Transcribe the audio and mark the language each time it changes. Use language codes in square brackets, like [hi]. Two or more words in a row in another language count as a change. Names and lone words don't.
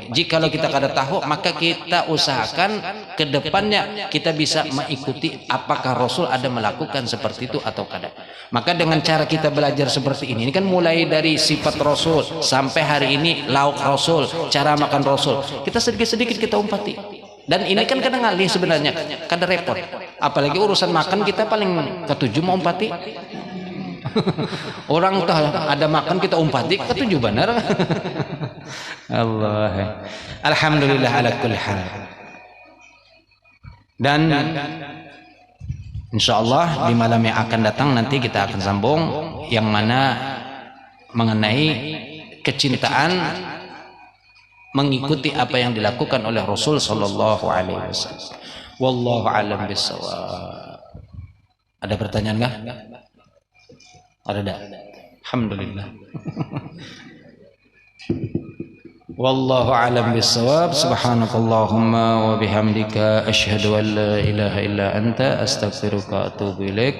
[id] Jikalau kita kada tahu, maka kita usahakan ke depannya kita bisa mengikuti apakah Rasul ada melakukan seperti itu atau kada. Maka dengan cara kita belajar seperti ini kan mulai dari sifat Rasul sampai hari ini lauk Rasul, cara makan Rasul. Kita sedikit-sedikit kita umpati. Dan ini kan kadang ngalih sebenarnya, kada repot. [bjn] Apalagi urusan makan kita paling ketujuh mau umpati. Orang tuh ada makan kita umpati ketujuh benar. [ar] الله. الحمد لله على كل حال. [id] Dan insyaallah di malam yang akan datang nanti kita akan sambung yang mana mengenai kecintaan mengikuti apa yang dilakukan oleh Rasul [ar] صلى الله عليه وسلم. والله أعلم بالصواب. [id] Ada pertanyaan enggak? Ada enggak? Alhamdulillah. [ar] والله أعلم بالصواب. سبحانك اللهم وبحمدك أشهد أن لا إله إلا أنت أستغفرك وأتوب إليك.